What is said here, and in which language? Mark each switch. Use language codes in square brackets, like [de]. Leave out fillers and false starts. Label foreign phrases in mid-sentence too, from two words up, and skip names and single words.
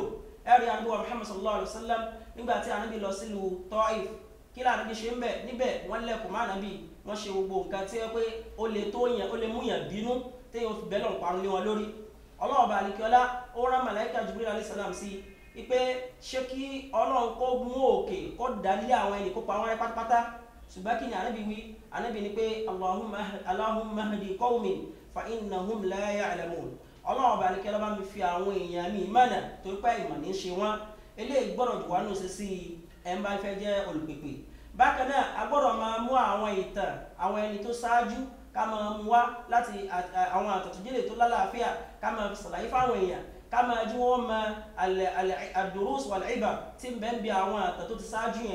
[yo] ẹ̀rí ànábì wa Muhammad [ar] صلى الله عليه وسلم [yo] nígbà tí ànábì lọ sílùú Taif kí lá ànábì ṣe ń bẹ̀ níbẹ̀ wọ́n lẹ́kùn má ànábì wọ́n ṣe gbogbo nǹkan tí wọ́n pé ó lè mú yàn bínú téèyàn fi bẹ́ẹ̀ lọ́n parun lé wọn lórí. Ọlọ́run bá alikiola ó rán màláíkà Jibril [ar] عليه السلام [yo] sí ipe ṣé kí Ọlọ́run kó mú òkè kó dálé àwọn ẹnì kó pa wọn rẹ́ pátápátá ṣùgbọ́n kí ni ànábì wí ànábì ni pé [ar] اللهم اهد قومي فإنهم لا يعلمون. [yo] Ọlọ́run bá alikiola bá mi fi àwọn èèyàn mi mọ̀nà tó pẹ́ ìmọ̀ ní ṣe wọ́n. eléyìí gbọ́dọ̀ jù wá nù sí sí ẹ̀ ń bá fẹ́ jẹ́ olùpèpè. bákan náà a gbọ́dọ̀ máa mú àwọn ìtàn àwọn ẹni tó ṣáájú ká máa mú wá láti àwọn àtọ̀tọ̀jẹ́lẹ̀ tó lálàáfíà ká máa fi ṣàlàyé fáwọn èèyàn ká máa jí wọ́n mọ [ar] الدروس والعبر [yo] tí ń bẹ ń bi àwọn àtọ̀ tó ti ṣáájú yẹn.